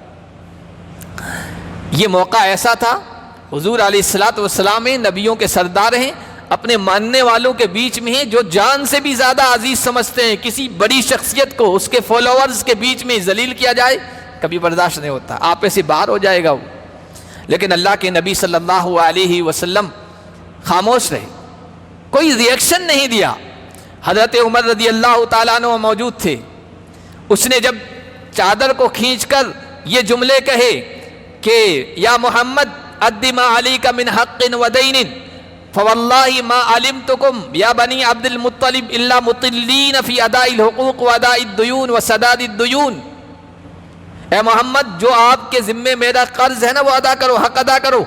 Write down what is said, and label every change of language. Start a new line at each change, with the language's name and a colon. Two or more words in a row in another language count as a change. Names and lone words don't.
Urdu: یہ موقع ایسا تھا، حضور
Arabic: علیہ السلام
Urdu: نبیوں کے سردار ہیں، اپنے ماننے والوں کے بیچ میں ہیں، جو جان سے بھی زیادہ عزیز سمجھتے ہیں، کسی بڑی شخصیت کو اس کے فالوورز کے بیچ میں ذلیل کیا جائے کبھی برداشت نہیں ہوتا، آپ سے باہر ہو جائے گا وہ۔ لیکن اللہ کے نبی
Arabic: صلی اللہ علیہ وسلم
Urdu: خاموش رہے، کوئی ریئیکشن نہیں دیا۔ حضرت عمر رضی اللہ تعالیٰ عنہ موجود تھے، اس نے جب چادر کو کھینچ کر یہ جملے کہے کہ
Arabic: یا محمد اد ما علیک من حق و دین فواللہ ما علمتکم یا بنی عبد المطلب الا مطلین فی اداء الحقوق و اداء الدیون و سداد الدیون،
Urdu: اے محمد جو آپ کے ذمے میرا قرض ہے نا وہ ادا کرو، حق ادا کرو۔